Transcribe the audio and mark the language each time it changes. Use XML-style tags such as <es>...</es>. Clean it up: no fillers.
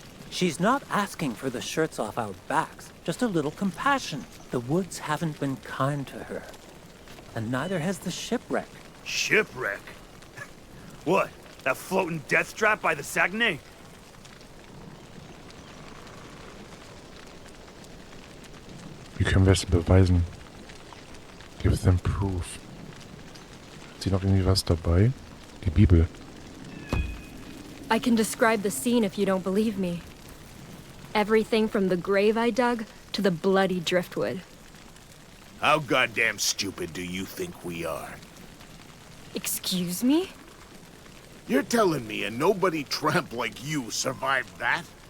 <en>She's not asking for the shirts off our backs, just a little compassion. The woods haven't been kind to her. And neither has the shipwreck. Shipwreck? What? That floating death trap by the Saguenay?</en> <de>Wie können wir es beweisen?</de> <en>Give them proof.</en> <de>Hat sie noch irgendwie was dabei? Die Bibel.</de> <en>I can describe the scene if you don't believe me. Everything from the grave I dug to the bloody driftwood. How goddamn stupid do you think we are? Excuse me? You're telling me a nobody tramp like you survived that?</en>